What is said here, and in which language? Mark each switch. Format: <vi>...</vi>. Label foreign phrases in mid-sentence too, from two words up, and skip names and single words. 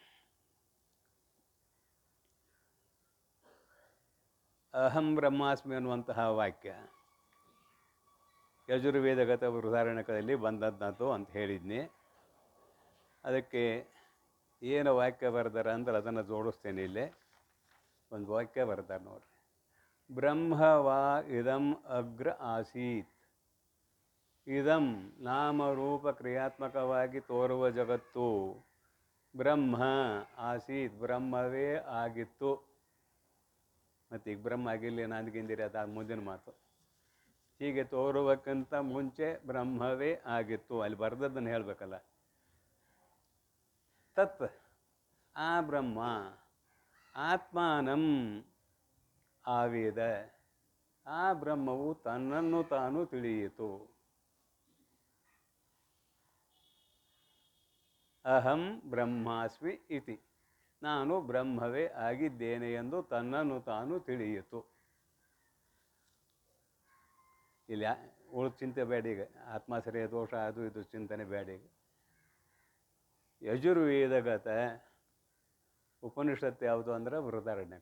<sa>ಅಹಂ ಬ್ರಹ್ಮಾಸ್ಮಿ</sa> <kn>ಅನ್ನುವಂತಹ ವಾಕ್ಯ ಯಜುರ್ವೇದಗತ ಉದಾಹರಣೆಗಳಲ್ಲಿ ಬಂದದ್ದು ಅಂತ ಹೇಳಿದ್ನಿ. ಅದಕ್ಕೆ ಏನು ವಾಕ್ಯ ಬರ್ದಾರ ಅಂದ್ರೆ ಅದನ್ನು ಜೋಡಿಸ್ತೇನೆ. ಇಲ್ಲೇ ಒಂದು ವಾಕ್ಯ ಬರ್ತಾರೆ ನೋಡ್ರಿ.</kn> <sa>ಬ್ರಹ್ಮವಾ ಇದಂ ಅಗ್ರ ಆಸೀತ್.</sa> <kn>ಇದಂ ನಾಮರೂಪ ಕ್ರಿಯಾತ್ಮಕವಾಗಿ ತೋರುವ ಜಗತ್ತು</kn> <sa>ಬ್ರಹ್ಮ ಆಸೀತ್,</sa> <kn>ಬ್ರಹ್ಮವೇ ಆಗಿತ್ತು. ಮತ್ತು ಈಗ ಬ್ರಹ್ಮ ಆಗಿಲ್ಲ ನಾಂದ್ಗಿಂದಿರಿ, ಅದು ಮುಂದಿನ ಮಾತು. ಹೀಗೆ ತೋರುವಕ್ಕಿಂತ ಮುಂಚೆ ಬ್ರಹ್ಮವೇ ಆಗಿತ್ತು. ಅಲ್ಲಿ ಬರ್ದದ್ದನ್ನು ಹೇಳಬೇಕಲ್ಲ.</kn> <sa>ತತ್ ಆ ಬ್ರಹ್ಮ ಆತ್ಮಾನಂ ಆವೇದ,</sa> <kn>ಆ ಬ್ರಹ್ಮವು ತನ್ನನ್ನು ತಾನು ತಿಳಿಯಿತು.</kn> <sa>ಅಹಂ ಬ್ರಹ್ಮಾಸ್ಮಿ ಇತಿ,</sa> <kn>ನಾನು ಬ್ರಹ್ಮವೇ ಆಗಿದ್ದೇನೆ ಎಂದು ತನ್ನನ್ನು ತಾನು ತಿಳಿಯಿತು. ಇಲ್ಲಿ ಉಳಿದ ಚಿಂತೆ ಬೇಡ ಈಗ. ಆತ್ಮಾಶ್ರಯ ದೋಷ ಅದು ಇದು ಚಿಂತನೆ ಬೇಡ ಈಗ. ಯಜುರ್ವೇದಗತ ಉಪನಿಷತ್ತು ಯಾವುದು ಅಂದ್ರೆ ಬೃಹದಾರಣ್ಯಕ.</kn>